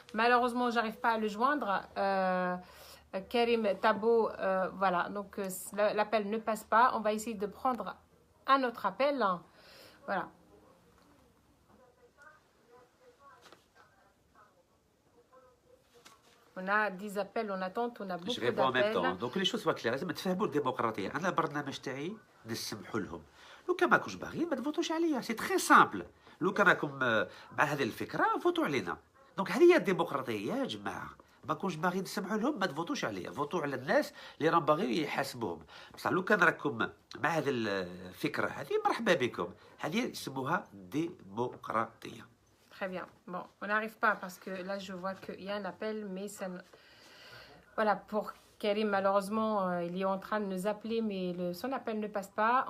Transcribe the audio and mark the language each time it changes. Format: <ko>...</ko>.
<fr>Malheureusement, je n'arrive pas à le joindre. Karim Tabou, voilà. Donc, l'appel ne passe pas. On va essayer de prendre un autre appel. Voilà. On a 10 appels en attente, on a beaucoup d'appels. Je réponds en même temps. Donc les choses soient claires.</fr> <ar>لازم تفهموا الديمقراطية. أنا البرنامج تاعي نسمحوا لهم. لو كان ماكوش باغيين ما تفوتوش عليا.</ar> <fr>سي تري سامبل.</fr> <ar>لو كان راكم مع هذه الفكرة فوتوا علينا. دونك هذه هي الديمقراطية يا جماعة. ماكوش باغيين تسمحوا لهم ما تفوتوش عليا. فوتوا على الناس اللي راهم باغيين يحاسبوهم. بصح لو كان راكم مع هذه الفكرة هذه مرحبا بكم. هذه يسموها ديمقراطية.</ar> <fr>Très bien. Bon, on n'arrive pas parce que là, je vois qu'il y a un appel, mais ça... Voilà, pour Karim, malheureusement, il est en train de nous appeler, mais son appel ne passe pas.</fr>